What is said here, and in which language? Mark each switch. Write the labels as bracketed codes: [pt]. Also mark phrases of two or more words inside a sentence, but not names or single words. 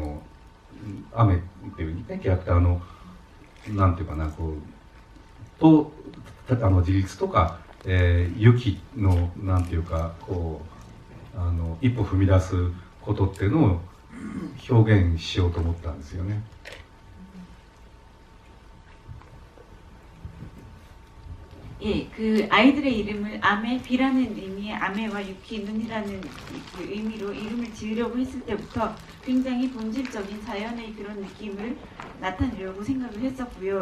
[ja] っていうね、キャラクターのなんていうかな、こうと自立とか、雪のなんていうかこう一歩踏み出すことっていうのを表現しようと思ったんですよね。 [ko] 예, 그 아이들의 이름을 아메, 비라는 의미의 아메와 유키, 눈이라는 그 의미로 이름을 지으려고 했을 때부터 굉장히 본질적인 자연의 그런 느낌을 나타내려고 생각을 했었고요.